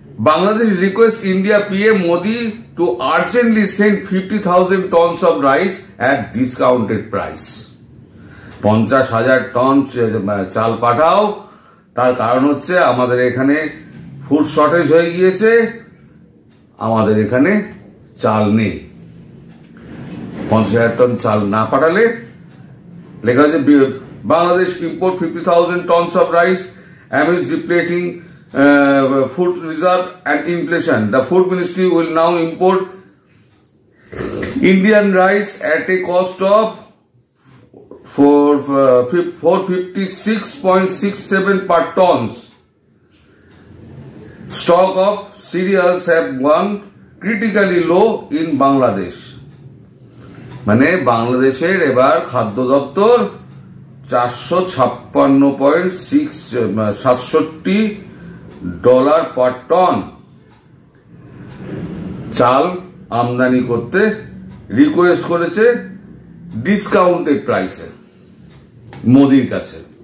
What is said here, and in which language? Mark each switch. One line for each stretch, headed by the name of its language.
English: Bangladesh request India PM Modi to urgently send 50,000 tons of rice at discounted price।
Bangla: 50,000 ton চাল পাঠাও, তার কারণ হচ্ছে আমাদের এখানে ফুড শর্টেজ হয়ে গিয়েছে, আমাদের এখানে চাল নেই। 50,000 টন চাল না পাঠালে লেখা আছে
English: Bangladesh import 50,000 tons of rice amidst depleting food reserve and inflation. The food ministry will now import Indian rice at a cost of 456.67 per tons. Stock of cereals have gone critically low in Bangladesh।
Bangla: মানে বাংলাদেশের এবার খাদ্য দপ্তর $456.67 পার ton চাল আমদানি করতে request করেছে discounted প্রাইসে মোদির কাছে।